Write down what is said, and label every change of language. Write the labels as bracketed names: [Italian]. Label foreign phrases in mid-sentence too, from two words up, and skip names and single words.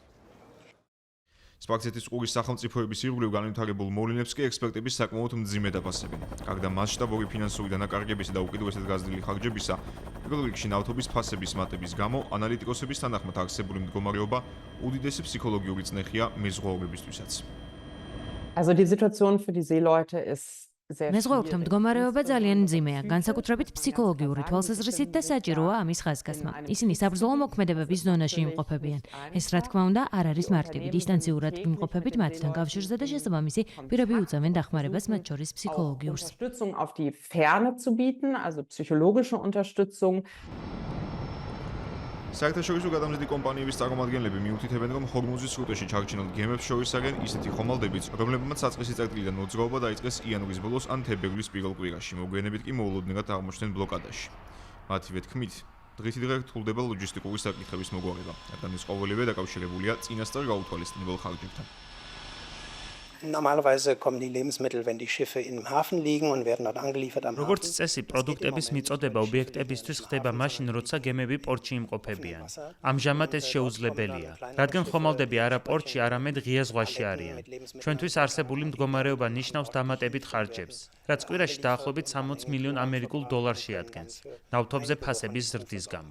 [Georgian] სპარცეთის ყურის სახელმწიფოების ირგვლივ განვითარებულ მოვლენებს კი ექსპერტები საკმაოდ მძიმე დაფასებენ. გარდა მასშტაბური ფინანსური დანაკარგებისა და უკიდურესად გაზრდილი ხარჯებისა, პირველ რიგში ნავთობის ფასების მატების გამო ანალიტიკოსების თანახმად არსებული მდგომარეობა უდიდესი ფსიქოლოგიური წნეხია მეზღვაურებისთვისაც. [German] Also die Situation für die Seeleute ist [Georgian] მეზღვაურთა მდგომარეობა ძალიან მძიმეა, განსაკუთრებით ფსიქოლოგიური თვალსაზრისით და საჭიროა ამის ხაზგასმა. ისინი საბრძოლო მოქმედებების ზონაში იმყოფებიან. ეს რა თქმა უნდა არ არის მარტივი. დისტანციურად იმყოფებით მათთან კავშირზე და შესაბამისი პირები უწევენ დახმარებას მათ შორის ფსიქოლოგიურს. [German] Unterstützung auf die Ferne zu bieten, also psychologische Unterstützung. [Georgian] საერთაშორისო გადამზიდი კომპანიების წარმომადგენლები მიუთითებენ, რომ ჰორმუზის სრუტეში ჩარჩენილ გემებს შორის არიან ისეთი ხომალდებიც, რომლებმაც საწყისი წერტილიდან მოძრაობა დაიწყეს იანვრის ბოლოს ან თებერვლის პირველ კვირაში, მოგვიანებით კი მოულოდნელად აღმოჩნდნენ ბლოკადაში. მათივე თქმით, დღითიდღე რთულდება ლოჯისტიკური საკითხების მოგვარება, რადგან ეს ყოველივე დაკავშირებულია წინასწარ გაუთვალისწინებელ ხარჯებთან. [German] Normalerweise kommen die Lebensmittel, wenn die Schiffe im Hafen liegen und werden dort angeliefert am Hafen. [Georgian] როგორც წესი, პროდუქტების მიწოდება ობიექტებისთვის ხდება მაშინ, როცა გემები პორტში იმყოფებიან. ამჟამად ეს შეუძლებელია, რადგან ხომალდები არა პორტში, არამედ ღია ზღვაში არიან. ჩვენთვის არსებული მდგომარეობა ნიშნავს დამატებით ხარჯებს, რაც კვირაში დაახლოებით 60 მილიონ ამერიკულ დოლარს შეადგენს, ნავთობზე ფასების ზრდის გამო.